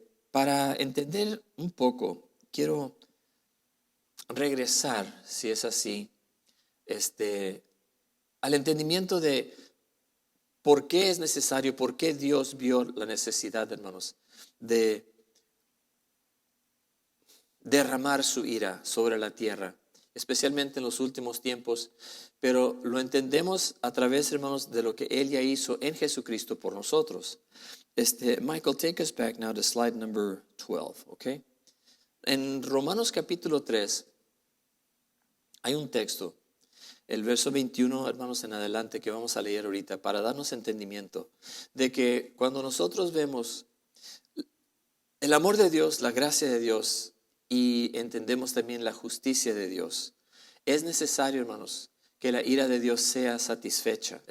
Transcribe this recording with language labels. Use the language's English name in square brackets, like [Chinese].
[Spanish] Para entender un poco, quiero regresar, si es así, al entendimiento de por qué es necesario, por qué Dios vio la necesidad, hermanos, de derramar su ira sobre la tierra, especialmente en los últimos tiempos, pero lo entendemos a través, hermanos, de lo que Él ya hizo en Jesucristo por nosotros. [English] Michael, take us back now to slide number 12, okay? [Spanish] En Romanos capítulo 3 hay un texto, el verso 21, hermanos, en adelante, que vamos a leer ahorita para darnos entendimiento de que cuando nosotros vemos el amor de Dios, la gracia de Dios y entendemos también la justicia de Dios, es necesario, hermanos, que la ira de Dios sea satisfecha.